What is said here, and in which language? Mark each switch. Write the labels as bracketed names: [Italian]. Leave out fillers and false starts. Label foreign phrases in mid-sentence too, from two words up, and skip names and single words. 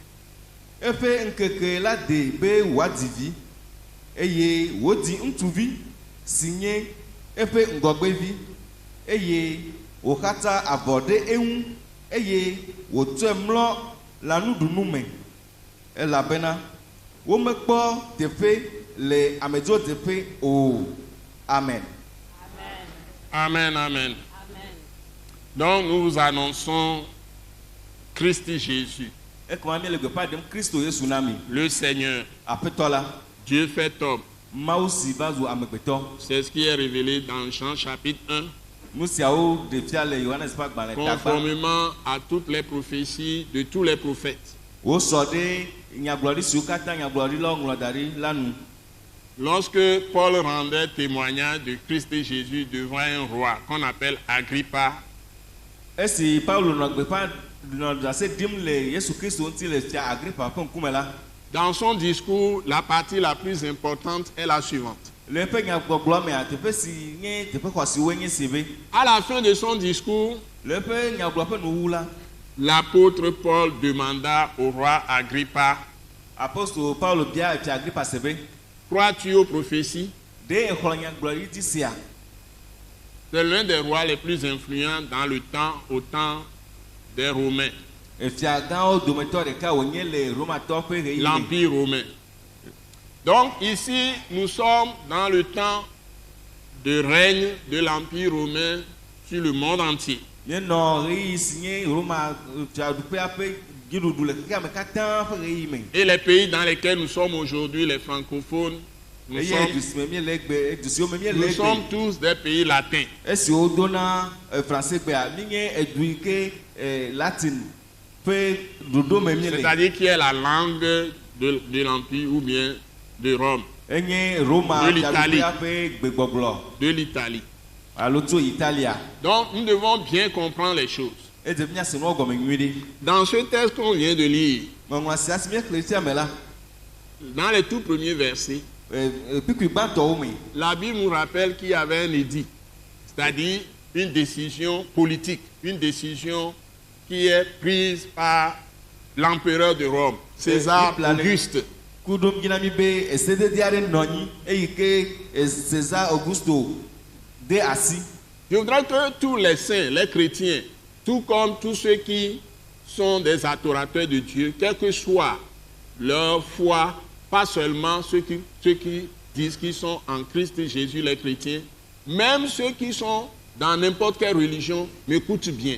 [Ewe] eƒe ŋkeke la de be wòadi vi eye wòdi ŋutsuvi si nye eƒe ŋgɔgbevi eye wòxata avɔ ɖe eŋu eye wòtsɔe mlɔ lãnuɖunu me elabena womekpɔ teƒe le amedzro teƒe o. Amen. Amen, amen. [French] Donc nous vous annonçons Christ Jésus, [Ewe] Ekema mi le gbeƒã ɖem Kristo Yesu na mi. [French] le Seigneur, [Ewe] Aƒetɔ la, [French] Dieu fait homme. [Ewe] Mawu si va zu amegbetɔ. [French] C'est ce qui est révélé dans Jean chapitre 1, [Ewe] Nu siawo ɖe fia le Yohanes ƒe agbalẽ tagba. [French] conformément à toutes les prophéties de tous les prophètes. [Ewe] Wosɔ ɖe nyagblɔɖi siwo katã nyagblɔɖilawo ŋlɔ da ɖi la nu. [French] Lorsque Paul rendait témoignage de Christ Jésus devant un roi qu'on appelle Agrippa, [Ewe] Esi Paulo nɔ gbeƒã nɔ ɖase ɖim le Yesu Kristo ŋuti le fia Agripa ƒe ŋkume la, [French] dans son discours, la partie la plus importante est la suivante. [Ewe] le eƒe nyagbɔgblɔ mea teƒe si nye teƒe xɔasiwoe nye si be [French] À la fin de son discours, [Ewe] le eƒe nyagblɔ ƒe nuwu la, [French] l'apôtre Paul demanda au roi Agrippa, [Ewe] apostol Paulo bia fia Agripa se be [French] crois-tu aux prophéties? [Ewe] ɖe exlɔ nyagblɔɖi dzi sia. [French] C'est l'un des rois les plus influents dans le temps, au temps des Romains, [Ewe] Efia gãwo dometɔ ɖeka wònye le Romatɔ ƒe ɣeyiɣi me. [French] l'Empire romain. Donc ici, nous sommes dans le temps de règne de l'Empire romain sur le monde entier. [Ewe] Míenɔ ɣeyiɣi si nye Roma fiaɖuƒea ƒe dziɖuɖu le xexea me katã ƒe ɣeyiɣi me. [French] Et les pays dans lesquels nous sommes aujourd'hui, les francophones, nous [Ewe] Eye du si me míele egbe, du siwo me míele egbe. [French] sommes tous des pays latins. [Ewe] Esiwo dona français gbea, míenye edu yi ke latin ƒe ɖoɖo me míele. [French] C'est-à-dire qui est la langue de l'Empire ou bien de Rome, [Ewe] Enye Roma [French] De l'Italie. [Ewe] fiaɖuƒea ƒe gbegbɔgblɔ [French] de l'Italie. [Ewe] alo tso Italia. [French] Donc nous devons bien comprendre les choses. [Ewe] Edze míase nuwo gɔme nyui ɖe. [French] Dans ce texte qu'on vient de lire, [Ewe] Ŋɔŋlɔ sia si míexlẽ fia me la, [French] dans les tout premiers versets, [Ewe] kpikpui gbãtɔwo me, [French] la Bible nous rappelle qu'il y avait un édit, c'est-à-dire une décision politique, une décision qui est prise par l'empereur de Rome, César Auguste. [Ewe] kuɖom dzi na mi be esedede aɖe nɔ anyi eyi ke César Augusto de asi. [French] Je voudrais que tous les saints, les chrétiens, tout comme tous ceux qui sont des adorateurs de Dieu, quelle que soit leur foi, pas seulement ceux qui disent qu'ils sont en Christ Jésus, les chrétiens, même ceux qui sont dans n'importe quelle religion, m'écoutent bien.